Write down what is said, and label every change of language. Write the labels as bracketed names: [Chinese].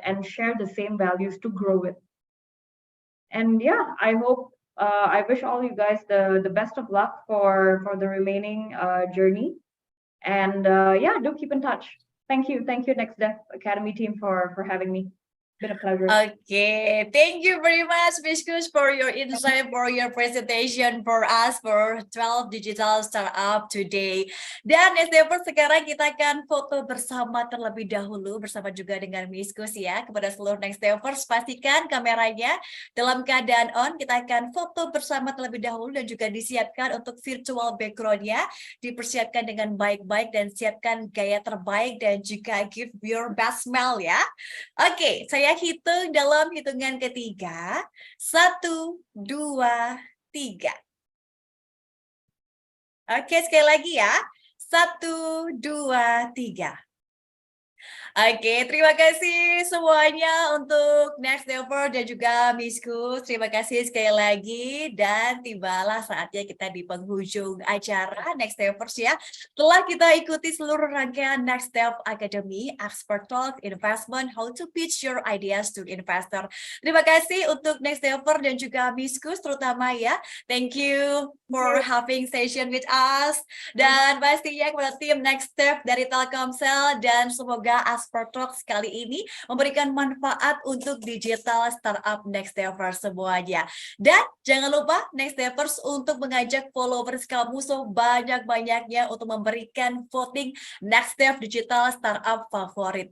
[English] And share the same values to grow with. And yeah, I wish all you guys the best of luck for the remaining journey. And yeah, do keep in touch. Thank you, NextDev Academy team for having me. Been a pleasure. Okay, thank you very much, Miss Gus, for your insight, for your presentation for us for 12 Digital Startup today. [Indonesian] Dan NextDevers, sekarang kita akan foto bersama terlebih dahulu bersama juga dengan Miss Gus ya. Kepada seluruh NextDevers, pastikan kameranya dalam keadaan on. Kita akan foto bersama terlebih dahulu dan juga disiapkan untuk virtual background-nya. Dipersiapkan dengan baik-baik dan siapkan gaya terbaik dan juga [English] give your best smile [Indonesian] ya. Oke, saya hitung dalam hitungan ketiga. 1, 2, 3. Oke, sekali lagi ya. 1, 2, 3. Oke, terima kasih semuanya untuk NextDevers dan juga Miss Gus. Terima kasih sekali lagi dan tibalah saatnya kita di penghujung acara NextDevers ya. Telah kita ikuti seluruh rangkaian NextDev Academy, ExpertTalks, Investment, How to Pitch Your Ideas to Investor. Terima kasih untuk NextDevers dan juga Miss Gus terutama ya. [English] Thank you for having session with us. [Indonesian] Dan pastinya kepada tim NextDev dari Telkomsel dan semoga ExpertTalks kali ini memberikan manfaat untuk digital startup NextDevers semuanya. Dan jangan lupa NextDevers untuk mengajak followers kamu sebanyak-banyaknya untuk memberikan voting NextDev digital startup favorit.